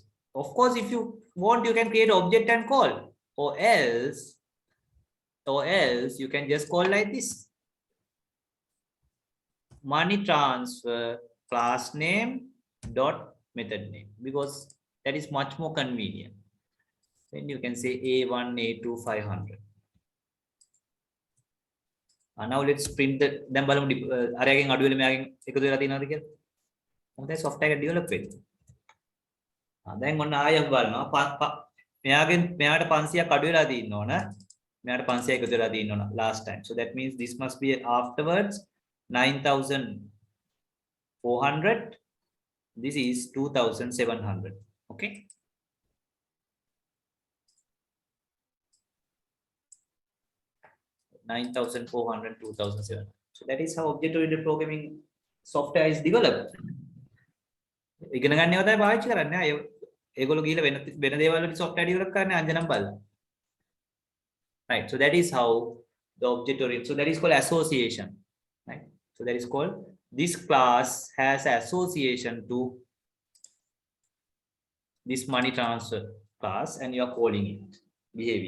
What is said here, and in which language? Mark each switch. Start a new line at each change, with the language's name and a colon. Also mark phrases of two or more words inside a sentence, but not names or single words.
English: Of course, if you want, you can create object and call, or else you can just call like this: money transfer class name dot method name, because that is much more convenient. Then you can say A1, A2, 500. Now let's print the then
Sinhala: බලමු අරයගෙන් අඩු වෙලා මෙයාගෙන් එකතු වෙලා තියෙනවද කියලා. මොකද software එක develop වෙන්නේ. දැන් ඔන්න ආයෙ බලනවා මෙයාට 500ක් අඩු වෙලා තියෙන්න ඕන. මෙයාට 500ක් එකතු වෙලා තියෙන්න ඕන
English: last time. So that means this must be afterwards 9,400. This is 2,700. Okay. $9,400, 2,700. So that is how object-oriented programming software is developed.
Sinhala: ඉගෙන ගන්න ඒවා තමයි පාවිච්චි කරන්නේ. ඒගොල්ලෝ ගිහලා වෙන දේවල් වලට
English: software develop
Sinhala: කරන්නේ අංජනම් බලලා.
English: Right. So that is how the object-oriented. So that is called association. Right. So that is called, this class has association to this money transfer class, and you are calling it behavior.